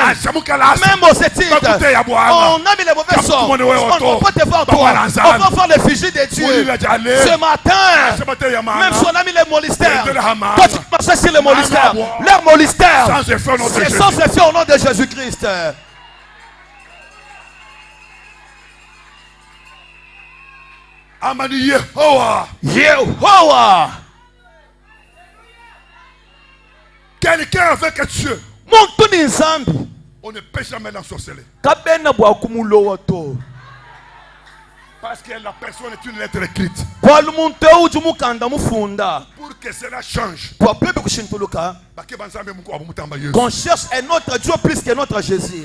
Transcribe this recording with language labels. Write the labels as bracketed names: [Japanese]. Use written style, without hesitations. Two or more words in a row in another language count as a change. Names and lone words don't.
[French] Même aux études, on a mis les mauvais sorts. On ne peut pas te voir toi. On va voir le fusil de Dieu. Ce matin, même si on a mis les molistères, toi tu marches sur les molistères. Leurs molistères, c'est sans effet au nom de Jésus-Christ. Amani Yehowa. Yehowa. Quelqu'un avec Dieu. On ne peut jamais l'ensorceler. Parce que la personne est une lettre écrite. Pour que cela change. Qu'on cherche un autre Dieu plus que notre Jésus.